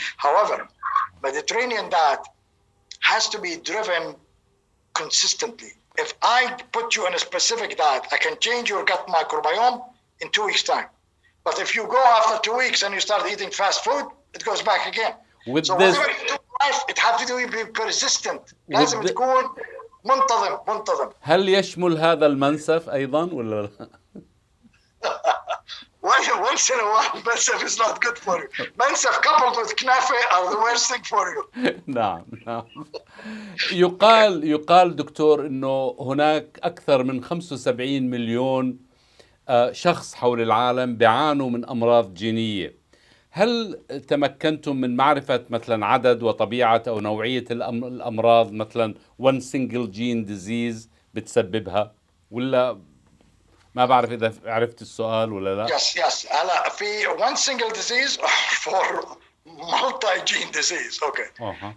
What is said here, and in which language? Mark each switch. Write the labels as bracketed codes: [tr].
[en] However, Mediterranean diet has to be driven consistently. If I put you on a specific diet, I can change your gut microbiome in 2 weeks' time. But if you go after 2 weeks and you start eating fast food, it goes back again. With so this, whatever you do in life, it has to be persistent. [ar] لازم تكون منتظم. هل يشمل هذا المنسف أيضا ولا لا؟ [en] Once in a while, منسف is not good for you. منسف coupled with كنافة are the worst thing for you. [ar] نعم. يقال دكتور إنه هناك أكثر من 75 مليون شخص حول العالم بيعانوا من أمراض جينية. هل تمكنتم من معرفة مثلا عدد وطبيعة أو نوعية الأمراض مثلا [en] one single gene disease [ar] بتسببها ولا ما بعرف إذا عرفت السؤال ولا لا؟ [en] Yes. [ar] هلا في [en] one single disease for multi-gene disease. Okay.